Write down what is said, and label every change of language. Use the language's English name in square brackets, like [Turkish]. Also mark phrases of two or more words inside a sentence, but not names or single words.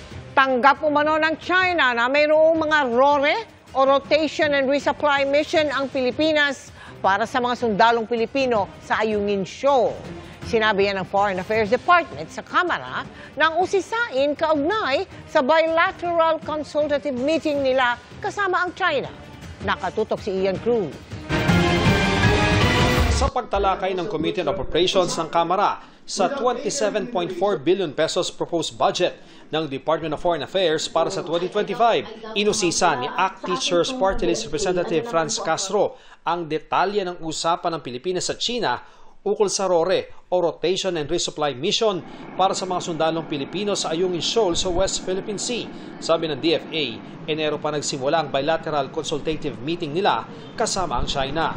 [Filipino] Tanggap umano ng China na mayroong mga RORE o [English] Rotation and Resupply Mission [Filipino] ang Pilipinas para sa mga sundalong Pilipino sa Ayungin Shoal. Sinabi yan ng Foreign Affairs Department sa Kamara nang usisain kaugnay sa [English] bilateral consultative meeting [Filipino] nila kasama ang China. Nakatutok si Ian Cruz. Sa pagtalakay ng Committee on Appropriations ng Kamara sa 27.4 [English] billion pesos proposed budget [Filipino] ng Department of Foreign Affairs para sa 2025, inusisa ni ACT Teachers Party List Representative Franz Castro ang detalye ng usapan ng Pilipinas sa China ukol sa RORE o [English] Rotation and Resupply Mission [Filipino] para sa mga sundalong Pilipino sa Ayungin Shoal sa West Philippine Sea. Sabi ng DFA, Enero pa nagsimula ang [English] bilateral consultative meeting [Filipino] nila kasama ang China.